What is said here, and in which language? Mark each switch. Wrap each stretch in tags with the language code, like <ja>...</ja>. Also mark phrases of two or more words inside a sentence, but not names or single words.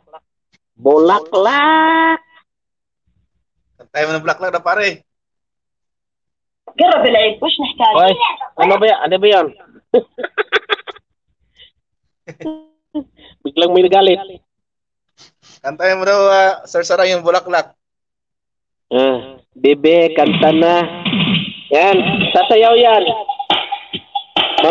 <tl>Bulaklak! Kantay mo ng bulaklak na pare.</tl> <ar>قرب العيد وش نحتاج؟</ar> <tl>Oy, ano ba yan? Ano ba yan? Biglang may nagalit. Kantay mo daw, Sir Sarang, yung bulaklak. Bebe, kanta na. Yan, sasayaw yan.</tl>